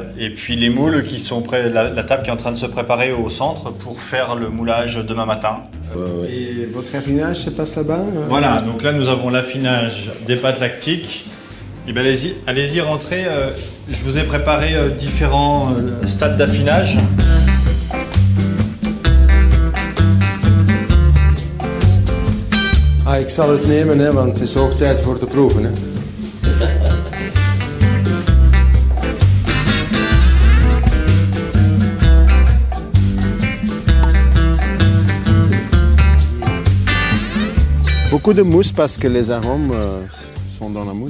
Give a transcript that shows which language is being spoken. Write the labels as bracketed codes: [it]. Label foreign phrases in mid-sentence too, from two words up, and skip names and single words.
[fr] Et puis les moules qui sont prêts, la table qui est en train de se préparer au centre pour faire le moulage demain matin. Et votre affinage se passe là-bas? Voilà, donc là nous avons l'affinage des pâtes lactiques. Et bien allez-y, rentrez. Je vous ai préparé différents stades d'affinage. [nl] Ah, ik zal het nemen, hè, want het is hoog tijd voor te proeven. Hè. [fr] Beaucoup de mousse parce que les arômes sont dans la mousse.